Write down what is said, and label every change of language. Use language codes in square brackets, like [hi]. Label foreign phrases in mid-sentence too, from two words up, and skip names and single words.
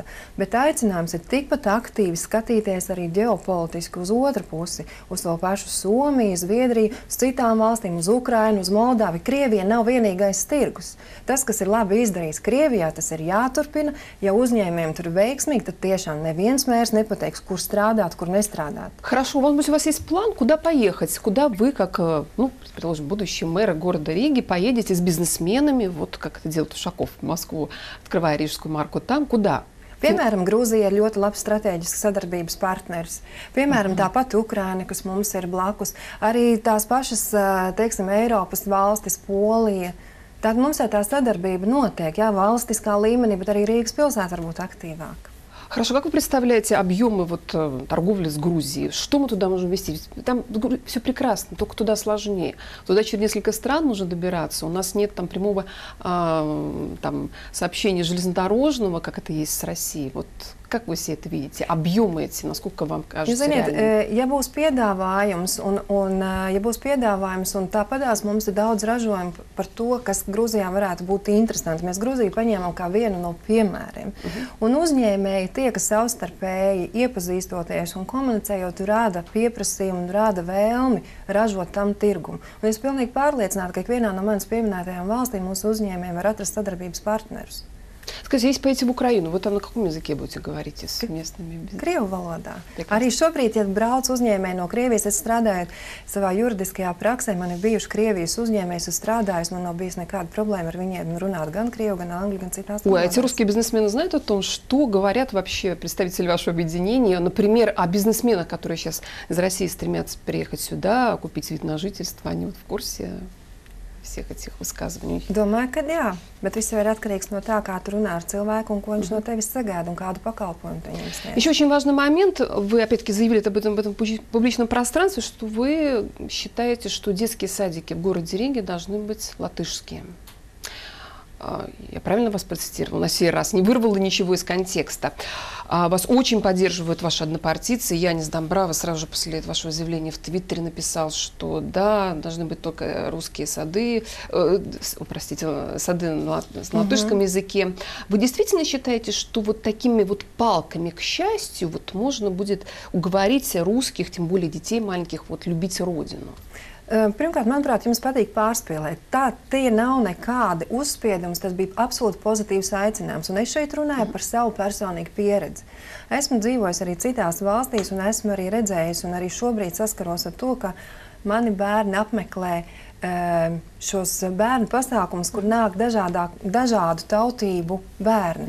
[lv] Bet aicinājums ir tikpat aktīvi skatīties arī ģeopolitiski uz otru pusi, uz to pašu Somiju, Zviedriju, uz citām valstīm, uz Ukrainu, uz Moldāvi. Krievija nav vienīgais tirgus. Tas, kas ir labi izdarīts Krievijā, tas ir jāturpina. Ja uzņēmējiem tur veiksmīgi, tad tiešām neviens mērs nepateiks, kur strādāt, kur неstrādāt. [ru] Хорошо, может быть, у вас есть план, куда поехать? Куда вы, как, предположим, будущий мэр города Риги, поедете с бизнесменами, вот как это делает Ушаков в Москву, открывая рижскую марку там, куда? [lv] Piemēram, Grūzija ir ļoti labs strateģisks sadarbības partneris. Piemēram, tāpat Ukraina, kas mums ir blakus. Arī tās pašas, teiksim, Eiropas valstis, Polija. Tad mums tā sadarbība notiek, jā, valstiskā līmenī, bet arī Rīgas pilsēta var būt aktīvāka. [ru] Хорошо, как вы представляете объемы торговли с Грузией? Что мы туда можем вести? Там все прекрасно, только туда сложнее. Туда через несколько стран нужно добираться. У нас нет там прямого сообщения железнодорожного, как это есть с Россией. Вот как вы все это видите? Объемы эти, насколько вам кажется реальными? [lv] Ja būs piedāvājums un tāpatās mums ir daudz ražojumu par to, kas Grūzijā varētu būt interesanti. Mēs Grūziju paņēmām kā vienu no piemēriem. Un uzņēmēji tie, kas savstarpēji iepazīstoties un komunicējot, rāda pieprasījumu un rāda vēlmi ražot tam tirgumu. Un es pilnīgi pārliecināta, ka ikvienā no manas pieminētajām valstīm mūsu uzņēmējiem var atrast sadarbības partnerus. [ru] Скажите, если поедете в Украину, вы там на каком языке будете говорить с местными бизнесменами? [lv] Krievu valodā. Arī šobrīd, ja brauc uzņēmēji no Krievijas, es strādāju savā juridiskajā praksē, man ir bijuši Krievijas uzņēmējs, es strādāju, man nav bijis nekāda problēma ar viņiem runāt gan krievu, gan angļu, gan citās valodās. [ru] Ой, эти русские бизнесмены знают о том, что говорят вообще представители вашего объединения, например, о бизнесменах, которые сейчас из России стремятся приехать сюда, купить вид на жительство, они вот в курсе всех этих высказываний? [lv] Domāju, ka jā, bet viss jau ir atkarīgs no tā, kā tu runā ar cilvēku un ko viņš no tevis sagaida un kādu pakalpojumu tu viņam sniedz. [ru] Еще очень важный момент, вы опять-таки заявили об этом публичном пространстве, что вы считаете, что детские садики в городе Риге должны быть латышские. Я правильно вас процитировала на сей раз? Не вырвала ничего из контекста. Вас очень поддерживают ваши однопартийцы. Янис Домбрава сразу же после вашего заявления в Твиттере написал, что да, должны быть только русские сады, сады на латышском языке. Вы действительно считаете, что вот такими вот палками, к счастью, вот можно будет уговорить русских, тем более детей маленьких, вот любить родину? [lv] Pirmkārt, manuprāt, jums patīk pārspīlēt. Tie nav nekādi uzspiedumi, tas bija absolūti pozitīvs aicinājums. Un es šeit runāju par savu personīgu pieredzi. Esmu dzīvojis arī citās valstīs un esmu arī redzējis un arī šobrīd saskaros ar to, ka mani bērni apmeklē šos bērnu pasākumus, kur nāk dažādu tautību bērni.